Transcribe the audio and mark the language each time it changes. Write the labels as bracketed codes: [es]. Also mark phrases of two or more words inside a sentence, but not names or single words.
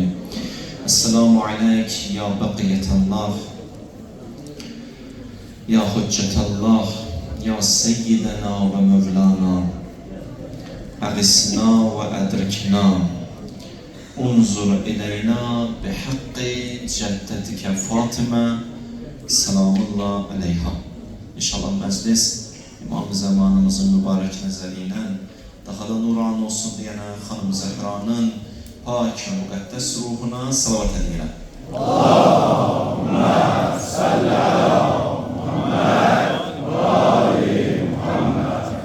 [ar] السلام عليك يا بقية الله يا حجة الله يا سيدنا ومولانا أغثنا وأدركنا انظر إلينا بحق جدتك فاطمة سلام الله عليها. [tr] İnşallah meclis İmam-ı Zamanımızın mübarek nezeriyle daha da nuran olsun diyene Hanım Zehra'nın pak ve mukaddes ruhuna salavat edelim. [ar] اللهم صل على محمد وآل محمد.